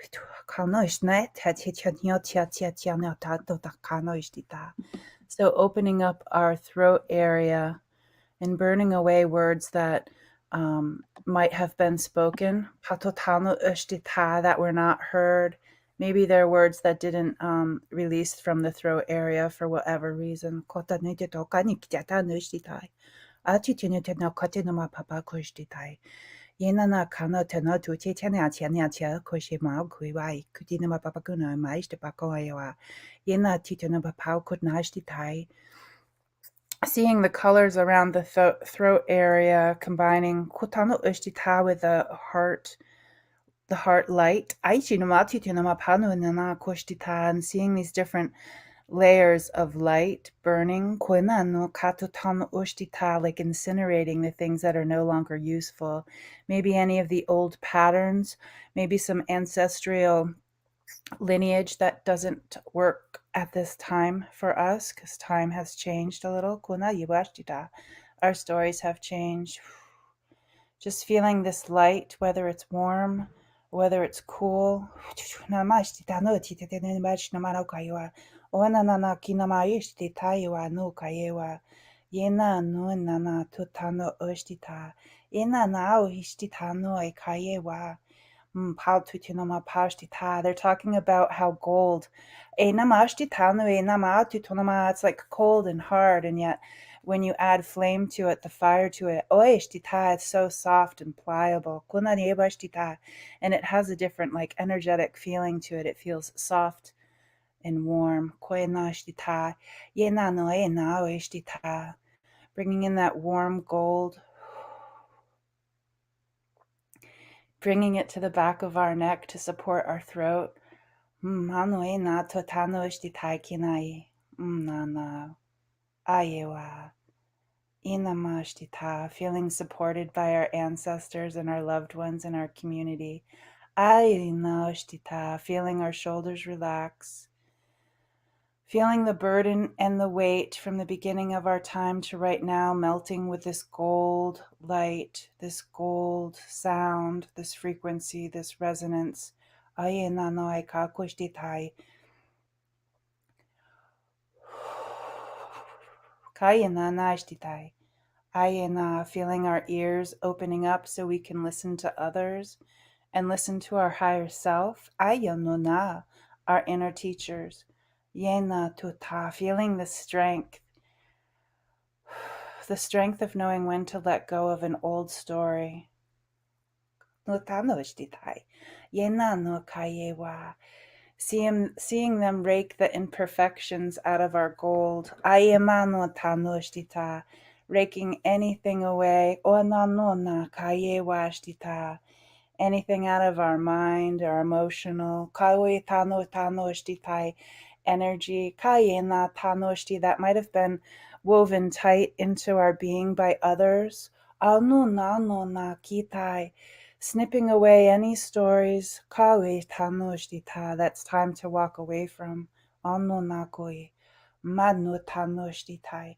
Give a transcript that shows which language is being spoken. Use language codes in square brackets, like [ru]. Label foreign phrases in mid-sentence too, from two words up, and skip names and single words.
[en] So opening up our throat area and burning away words that might have been spoken, that were not heard. Maybe they're words that didn't release from the throat area for whatever reason. Yenana kana tena tu che chena chena cha koshi ma kuiwai kudina papakuna maiste pakoawa. Yena tituna papau could nashti tai. Seeing the colors around the throat area, combining kutano ushtita with the heart light. Aichinumati tunamapanu nana koshtita, and seeing these different layers of light burning, like incinerating the things that are no longer useful. Maybe any of the old patterns, maybe some ancestral lineage that doesn't work at this time for us because time has changed a little. Our stories have changed. Just feeling this light, whether it's warm, whether it's cool. Onanana kinamaishti taiwa no kayewa. Yena no nana tutano oshtita. Yena nao hishtitano e kayewa. They're talking about how gold. It's like cold and hard, and yet When you add flame to it, the fire to it, oeshtita, it's so soft and pliable. Kunaniebashtita. And it has a different like energetic feeling to it. It feels soft and warm. Koenashtita, yena noena oeshtita. Bringing in that warm gold, bringing it to the back of our neck to support our throat. Manoena totano oeshtita kinai. Nana. Ayewa. Inamashtita, feeling supported by our ancestors and our loved ones in our community. Ainaoshtita, feeling our shoulders relax. Feeling the burden and the weight from the beginning of our time to right now melting with this gold light, this gold sound, this frequency, this resonance. Ayenanoikakushtitai. Kayenanashtitai. Ayena, feeling our ears opening up so we can listen to others and listen to our higher self. Ayanona, our inner teachers. Yena tuta, feeling the strength of knowing when to let go of an old story. Notanoshtitai. Yena no kayewa. Seeing them rake the imperfections out of our gold. Ayemano tanoshtita, raking anything away. Onanona kayewashtita, anything out of our mind, our emotional. Kawe tano tanoshtita, energy. Kayena tanoshti, that might have been woven tight into our being by others. Anunanona kitai, snipping away any stories, kawe tanoshtita, that's time to walk away from. Ano nakoi, manu tanoshtita.